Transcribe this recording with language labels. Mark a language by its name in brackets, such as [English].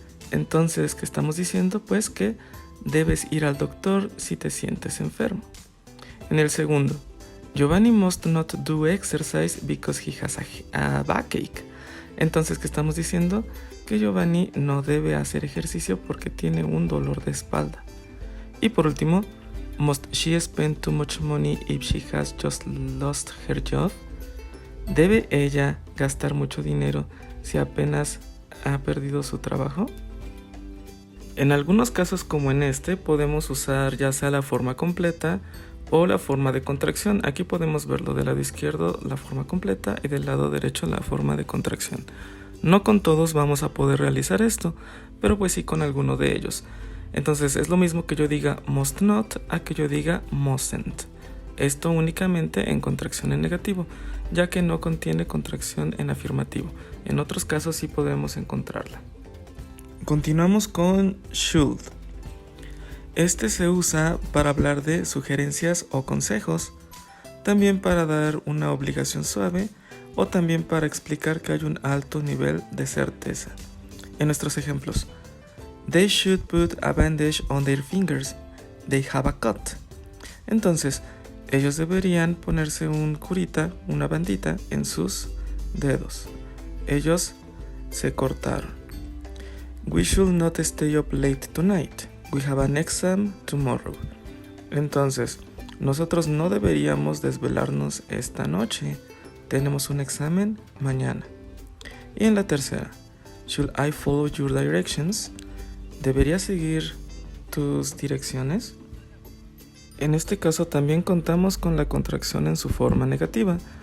[Spanish] Entonces, ¿qué estamos diciendo? Pues que debes ir al doctor si te sientes enfermo. En el segundo, [English] Giovanni must not do exercise because he has a backache. [Spanish] Entonces, ¿qué estamos diciendo? Que Giovanni no debe hacer ejercicio porque tiene un dolor de espalda. Y por último, [English] must she spend too much money if she has just lost her job? [Spanish] ¿Debe ella gastar mucho dinero si apenas ha perdido su trabajo? En algunos casos como en este podemos usar ya sea la forma completa o la forma de contracción. Aquí podemos verlo del lado izquierdo la forma completa y del lado derecho la forma de contracción. No con todos vamos a poder realizar esto, pero pues sí con alguno de ellos. Entonces es lo mismo que yo diga must not a que yo diga mustn't. Esto únicamente en contracción en negativo, ya que no contiene contracción en afirmativo. En otros casos sí podemos encontrarla. Continuamos con should. Este se usa para hablar de sugerencias o consejos, también para dar una obligación suave o también para explicar que hay un alto nivel de certeza. En nuestros ejemplos, [English] They should put a bandage on their fingers, they have a cut. [Spanish] Entonces, ellos deberían ponerse un curita, una bandita en sus dedos. Ellos se cortaron. [English] We should not stay up late tonight. We have an exam tomorrow. [Spanish] Entonces, nosotros no deberíamos desvelarnos esta noche. Tenemos un examen mañana. Y en la tercera, [English] Should I follow your directions? [Spanish] ¿Debería seguir tus direcciones? En este caso también contamos con la contracción en su forma negativa.